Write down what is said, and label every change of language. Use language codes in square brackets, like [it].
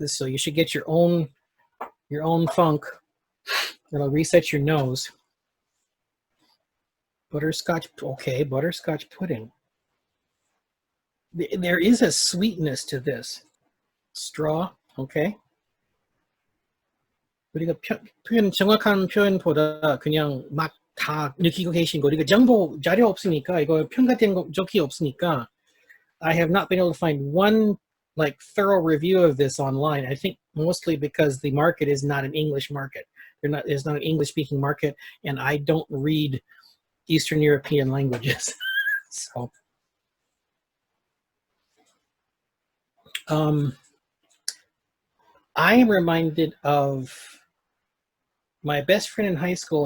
[en] So you should get your own funk. It'll reset your nose. Butterscotch, okay, butterscotch pudding. There is a sweetness to this. Straw, okay. [ko] 우리가 정확한 표현보다 그냥 막 다 느끼고 계신 거. 우리가 정보 자료 없으니까, 이거 평가된 적이 없으니까, [en] I have not been able to find one like thorough review of this online. I think mostly because the market is not an English market. It's not an English speaking market, and I don't read Eastern European languages. So I am reminded of my best friend in high school.